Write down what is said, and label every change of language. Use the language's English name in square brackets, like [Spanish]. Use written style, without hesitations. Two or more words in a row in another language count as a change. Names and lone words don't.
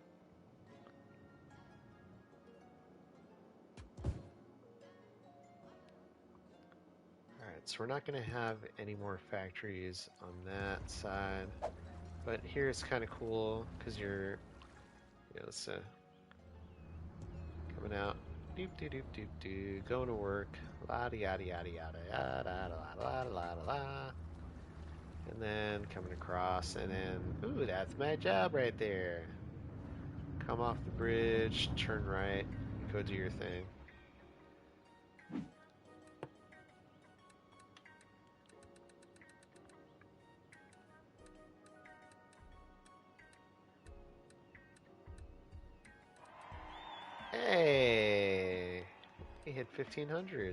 [English] Alright, so we're not gonna have any more factories on that side, but here it's kind of cool because you're, it's coming out, doop doop doop doop doop, going to work, la di yada yada yada yada la la la la la, and then coming across, and then ooh, that's my job right there. Come off the bridge, turn right, go do your thing. Hey, we hit 1500.